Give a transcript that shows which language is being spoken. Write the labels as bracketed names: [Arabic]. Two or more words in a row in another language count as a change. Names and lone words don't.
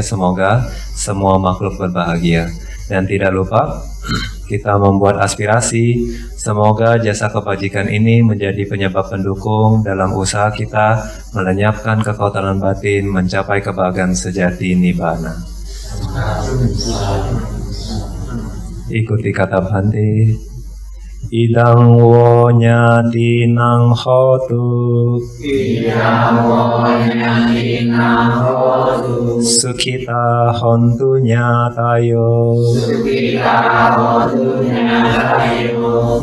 [Indonesian] Semoga semua makhluk berbahagia. Dan tidak lupa kita membuat aspirasi, semoga jasa kebajikan ini menjadi penyebab pendukung dalam usaha kita melenyapkan kekotoran batin, mencapai kebahagiaan sejati nibbana. Ikuti kata Bhante. [Pali] Idang wo nyati nang hotu, Idang wo nyati nang hotu, Sukhita hontu nyatayo, Sukhita hontu nyatayo,